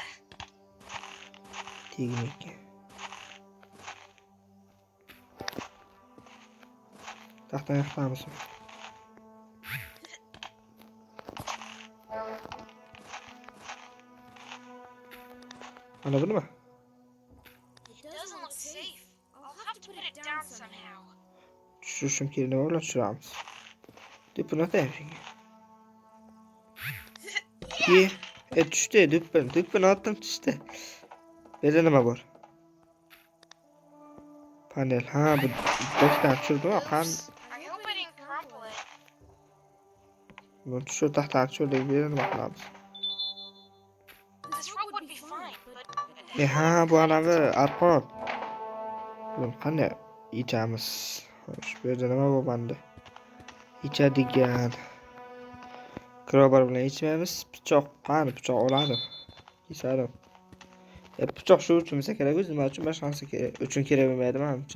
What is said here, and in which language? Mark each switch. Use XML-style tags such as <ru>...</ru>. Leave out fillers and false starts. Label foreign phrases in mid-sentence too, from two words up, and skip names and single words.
<uz>Tegmaydi. Taxtdan yiqitamiz. Mana bu nima?</uz> <en>It doesn't look safe. I'll have to put it down somehow.</en> <uz>Tushirishim kerak, nima bilan tushiramiz? Dupini otaymi? Tushdi, dupini otdim tushdi. Bu yerda nima bor? Panel. Ha, bu dokdan tushirdi-mi? Qan.</uz> <en>I hope I didn't crumple it.</en> <uz>Bunu tushir taxtdan tushirdik. Bu yerda nima qilamiz?</uz> <en>This rope would be fine, but</en> <uz>Ha, bu anavi arqon. Buni qanday yechamiz? Xo'sh, bu yerda nima bo'lgandi? Yechadigan. Crowbar bilan yechmaymiz. Pichoq, qani pichoq oladi. Kesadim. Pichoq shu uchun bo'lsa kerak, nima uchun boshqa narsa uchun kerak bo'lmaydi menimcha.</uz>